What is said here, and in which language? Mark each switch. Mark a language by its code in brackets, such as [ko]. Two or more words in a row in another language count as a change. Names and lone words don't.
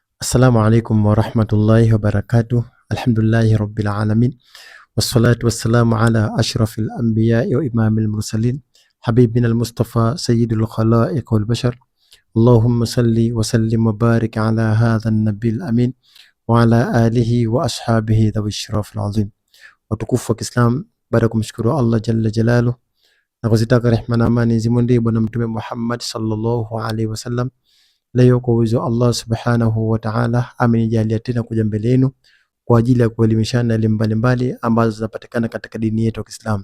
[ar] السلام عليكم ورحمة الله وبركاته. الحمد لله رب العالمين. والصلاة والسلام على أشرف الأنبياء وإمام المرسلين. حبيبنا المصطفى سيد الخلائق والبشر. اللهم صل وسلم وبارك على هذا النبي الأمين وعلى آله وأصحابه ذوي الشرف العظيم. [sw] Watukufu wa Kiislam, baada kumshukuru Allah [ar] جل جلاله [sw] na kuzitaka rehma na amani zimwendee bwana mtume Muhammad [ar] صلى الله عليه وسلم. [sw] Leo kwa uwezo Allah [ar] سبحانه وتعالى [sw] amenijalia tena kuja mbele yenu kwa ajili ya kuelimishana elimu mbalimbali ambazo zinapatikana katika dini yetu ya Kiislamu.